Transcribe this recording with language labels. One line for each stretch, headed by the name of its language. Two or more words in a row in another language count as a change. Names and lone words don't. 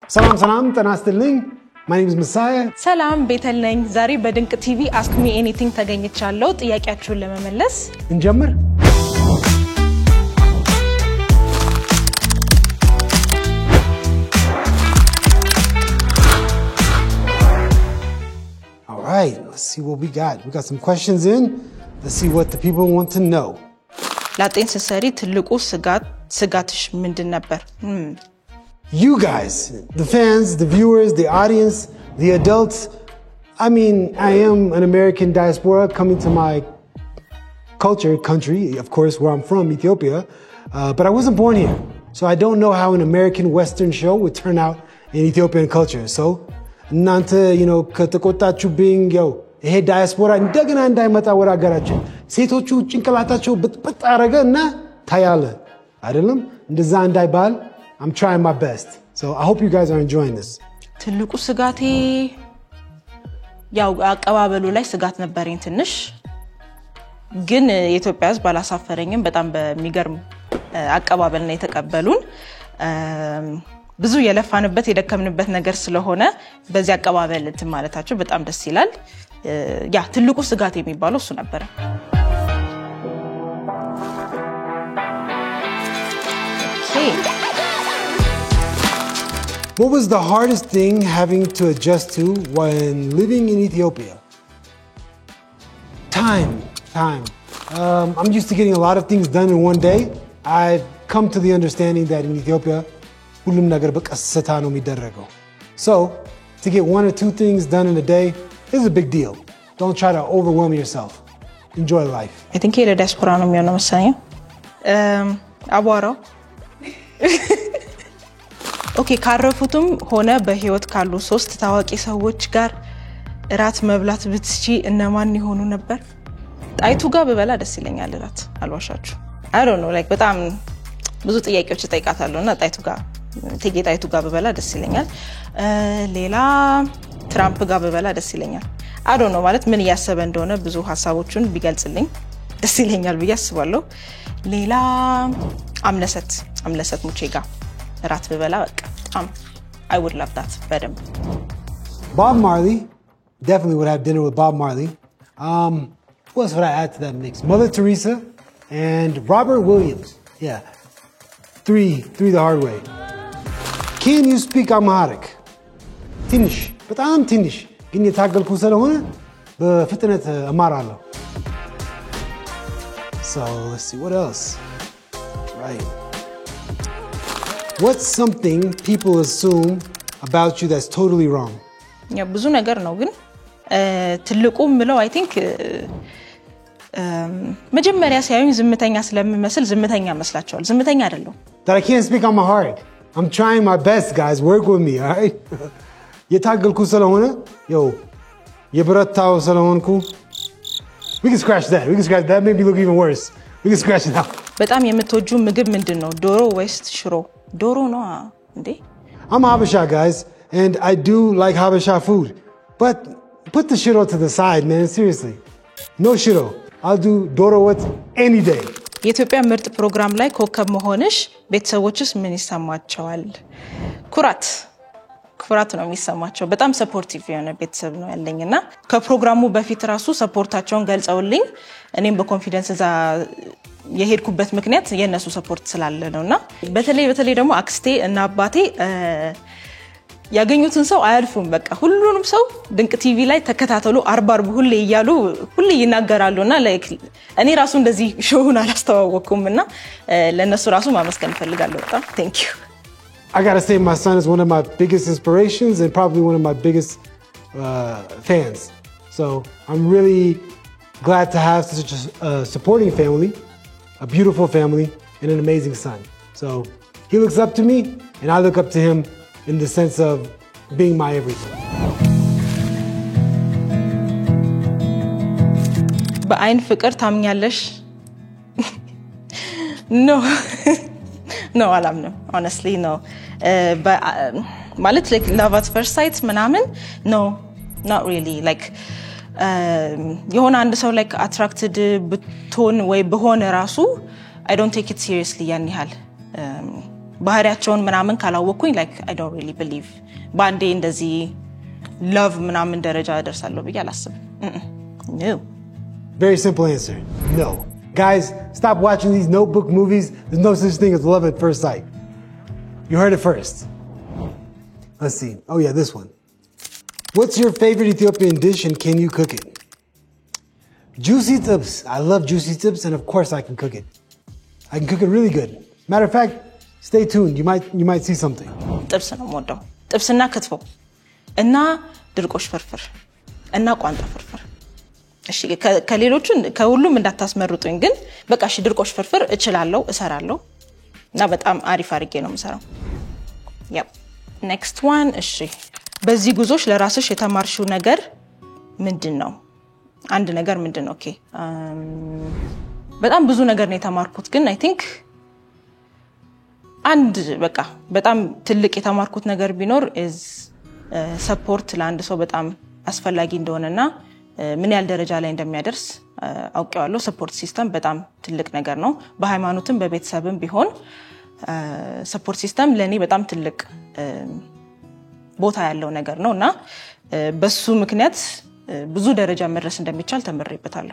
Amharic: ሰላም ተናስተልኝ
English: My name is Messiah.
Amharic: ሰላም ቤተል ነኝ ዛሬ በድንቅ ቲቪ
English: ask me anything
Amharic: ተገኝቻለሁ ጥያቄያችሁን ለመመለስ
English: እንጀምር All right, let's see what we got. We got some questions in. Let's see what the people want to know.
Amharic: ላጤን ሰሰሪ ትልቁ ስጋትሽ ምንድን ነበር?
English: You guys, the fans, the viewers, the audience, the adults. I mean, I am an American diaspora coming to my country, of course, where I'm from, Ethiopia. But I wasn't born here. So I don't know how an American Western show would turn out in Ethiopian culture. So,
Amharic: እናንተ ተከታታዮቻችሁ
English: being,
Amharic: ይሄ ዳያስፖራ እንደገና እንዳይመጣ ወራ አገራችን ሴቶቹ ጭንቅላታቸው በጥጥ አረገና ታያለ አይደለም እንደዛ እንዳይባል
English: I'm trying my best. So I hope you guys are enjoying this.
Amharic: ትልቁ ስጋቴ ያው አቀባበሉ ላይ ስጋት ነበርኝ ትንሽ ግን የኢትዮጵያ ሕዝብ ባላሳፈረኝም በጣም በሚገርም አቀባበል ነው የተቀበሉን ብዙ የለፋንበት የደከምንበት ነገር ስለሆነ በዚህ አቀባበል እንት ማለታቸው በጣም ደስ ይላል ያ ትልቁ ስጋት የሚባለው እሱ ነበር
English: What was the hardest thing having to adjust to when living in Ethiopia? Time. I'm used to getting a lot of things done in one day. I've come to the understanding that in Ethiopia,
Amharic: ሁሉም ነገር በቀስታ ነው የሚደረገው.
English: So, to get one or two things done in a day is a big deal. Don't try to overwhelm yourself. Enjoy life. I think you're a diaspora
Amharic: ነው የሚሆነው መሰለኝ. አቧራው ኦኬ ካረፉትም ሆነ በህይወት ካሉ ሶስት ታዋቂ ሰዎች ጋር ራት መብላት ብትቺ እነማን ይሆኑ ነበር? ጣይቱ ጋር በበላ ደስ ይለኛል ራት አልዋሻችሁ.
English: I don't know like
Amharic: በጣም ብዙ ጥያቄዎች ተጠይቃታለሁና ጣይቱ ጋር በበላ ደስ ይለኛል. ሌላ ትራምፕ ጋር በበላ ደስ ይለኛል.
English: I don't know
Amharic: ማለት ምን ያሰበ እንደሆነ ብዙ ሐሳቦችን ቢገልጽልኝ ደስ ይለኛል ብዬ አስባለሁ. ሌላ አምለሰት ሙቼ ጋር ራት በበላ በቃ
English: I would love that
Amharic: በደንብ
English: Bob Marley definitely would have dinner with Bob Marley. What else would I add to that mix? Mother Teresa and Robert Williams. Yeah. Three the hard way. Can you speak Amharic?
Amharic: ትንሽ በጣም ትንሽ ግን የታገልኩ ስለሆነ በፍጥነት እማራለሁ.
English: So, let's see what else. Right. What's something people assume about you that's totally wrong?
Amharic: ያ ብዙ ነገር ነው ግን ትልቁ ምለው
English: I think
Amharic: መጀመሪያ ሲያዩኝ ዝምተኛ ስለምመስል ዝምተኛ መስላቸዋል ዝምተኛ አይደለም
English: That I can't speak Amharic. I'm trying my best guys work with me, all right?
Amharic: የታገልኩ ስለሆነ የብረታው ስለሆንኩ
English: We can scratch that. That made me look even worse. We can scratch it out.
Amharic: በጣም የምትወጁ ምግብ ምንድነው? ዶሮ ወይስ ሽሮ? ዶሮ ነው እንዴ?
English: I'm Habesha guys and I do like Habesha food. But put the shiro to the side, man, seriously. No shiro. I'll do doro what any day.
Amharic: የኢትዮጵያ ምርጥ ፕሮግራም ላይ ኮከብ መሆንሽ ቤተሰቦችስ ምን ይሰማቸዋል? ኩራት ነው የሚሰማቸው በጣም ሰፖርቲቭ የሆነ ቤተሰብ ነው ያለኝና ከፕሮግራሙ በፊት ራሱ ሰፖርታቸውን ገልጸውልኝ እኔም በኮንፊደንስ እዛ የሄድኩበት ምክንያት የነሱ ሰፖርት ስላለ ነውና በተለይ ደግሞ አክስቴ እና አባቴ ያገኙትን ሰው አያልፉም በቃ ሁሉንም ሰው ድንቅ ቲቪ ላይ ተከታተሉ አርባር ሁሌ ይናገራሉና ላይክ እኔ ራሱ እንደዚህ ሾውን አላስተዋወቅኩምና ለነሱ ራሱ ማመስገን ፈልጋለሁ በጣም
English: thank you I got to say my son is one of my biggest inspirations and probably one of my biggest fans. So, I'm really glad to have such a supporting family, a beautiful family and an amazing son. So, he looks up to me and I look up to him in the sense of being my everything.
Amharic: በአይን ፍቅር ታምኛለሽ? No, አላምንም.
English: Honestly, no. ማለት like love at first sight ምናምን no, not really.
Amharic: Like የሆነ አንድ ሰው
English: like attracted
Amharic: ብትሆን ወይ በሆነ ራሱ
English: I don't take it seriously
Amharic: ያን ያህል ባህሪያቸውን ምናምን ካላወኩኝ
English: like I don't really believe
Amharic: ባንዴ እንደዚህ love ምናምን ደረጃ ደርሳለሁ ብዬ አላስብም no
English: Very simple answer no guys stop watching these notebook movies there's no such thing as love at first sight you heard it first let's see oh yeah this one what's your favorite Ethiopian dish and can you cook it Juicy tips I love juicy tips and of course I can cook it I can cook it really good matter of fact stay tuned you might see something
Amharic: ጥብስ ነው የምወደው ጥብስና ክትፎ እና ድርቆሽ ፍርፍር እና ቋንጣ ፍርፍር እሺ ከሌሎቹ ከሁሉም እንዳታስመርጡኝ ግን በቃ እሺ ድርቆሽ ፍርፍር እችላለሁ እሰራለሁ እና በጣም አሪፍ አድርጌ ነው የምሰራው yep next one እሺ በዚህ ጉዞሽ ለራስሽ የተማርሽው ነገር ምንድነው አንድ ነገር ምንድነው ኦኬ በጣም ብዙ ነገር ነው የተማርኩት ግን
English: I think
Amharic: አንድ በቃ በጣም ትልቅ የተማርኩት ነገር ቢኖር
English: is support
Amharic: ለአንድ ሰው በጣም አስፈላጊ እንደሆነና ምን ያህል ደረጃ ላይ እንደሚያደርስ አውቀዋለሁ
English: support system
Amharic: በጣም ትልቅ ነገር ነው በሃይማኖትም በቤተሰብም ቢሆን
English: support system
Amharic: ለኔ በጣም ትልቅ ቦታ ያለው ነገር ነውና በሱ ምክንያት ብዙ ደረጃ መድረስ እንደሚቻል ተመረይበታለሁ